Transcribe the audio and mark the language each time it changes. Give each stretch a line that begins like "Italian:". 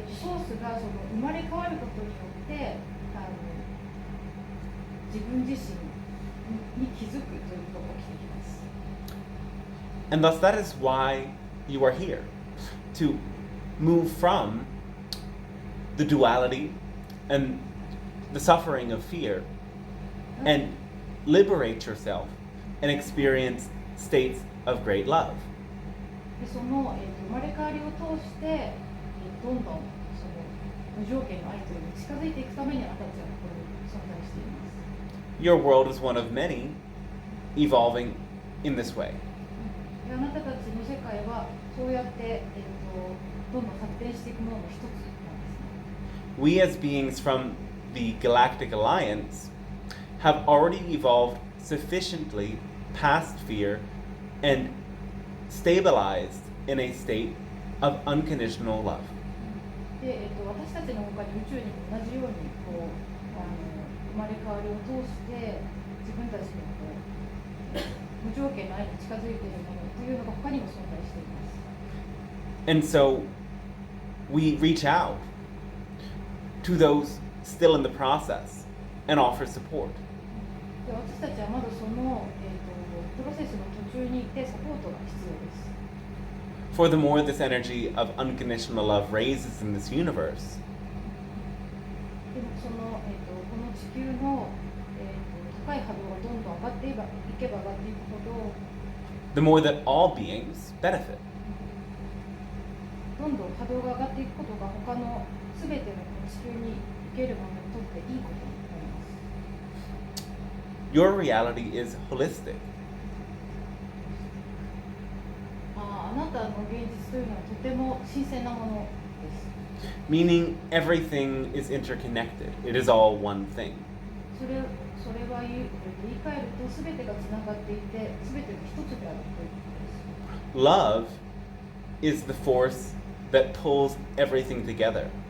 Japanese: で、ソースがその生まれ変わることによって自分自身に気づくということが起きてきます。
English: And thus that is why you are here, to move from the duality and the suffering of fear and liberate yourself and experience states of great love.
Japanese: でその、生まれ変わりを通して、どんどんその無条件の愛というのに近づいていくためにあなたたちはここに存在しています。
English: Your world is one of many evolving in this way.
Japanese: であなたたちの世界はそうやって、どんどん発展していくものの一つなんですね。
English: We as beings from the Galactic Alliance have already evolved sufficiently past fear and stabilized in a state of unconditional love.
Japanese: で、私たちの他に宇宙にも同じようにこう生まれ変わりを通して自分たちのこう無条件の愛に近づいているものというのが他にも存在しています。
English: And so we reach out to those still in the process and offer support.
Japanese: で私たちはまだその、プロセスの途中にいてサポートが必要です。
English: For the more this energy of unconditional love raises in this universe,
Japanese: でもその、この地球の、高い波動がどんどん上がっていけば上がっていくほど
English: the more that all beings benefit.
Japanese: どんどん波動が上がっていくことが他の全てのこの地球に受けるものにとっていいことになります。
English: Your reality is holistic.
Japanese: あなたの現実というのはとても新鮮なものです。
English: Meaning everything is interconnected. It is all one thing.
Japanese: それは言い換えると全てがつながっていて全てが一つであるということです。
English: Love is the force that pulls everything together.